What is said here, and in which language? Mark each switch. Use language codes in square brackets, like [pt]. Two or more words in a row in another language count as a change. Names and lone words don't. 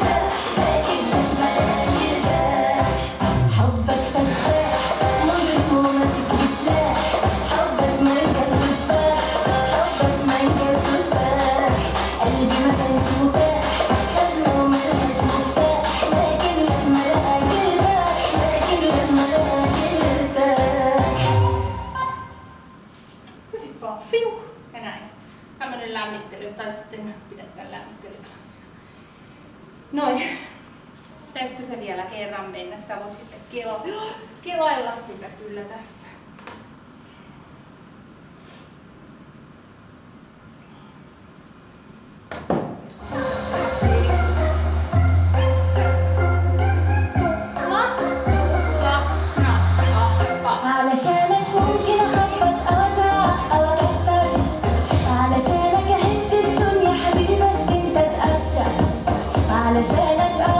[ar] ارتاح حبك سفاح مجرم وماسك سلاح حبك منجل وتفاح حبك منجل وتفاح قلبي ما كانش متاح خزنه وملقاش مفتاح لكن لما لقى ارتاح [fi] Ja sit vaan fiu ja näin. Tämmönen lämmittely, tai sitten pidetään lämmittelytanssia. Noin. Pitäisikö se vielä kerran mennä? Sä voit sitten kelailla sitä kyllä tässä. [ar] علشانك ممكن اخبط او ازعق او اكسر علشانك اهد الدنيا حبيبي بس انت تقشر علشانك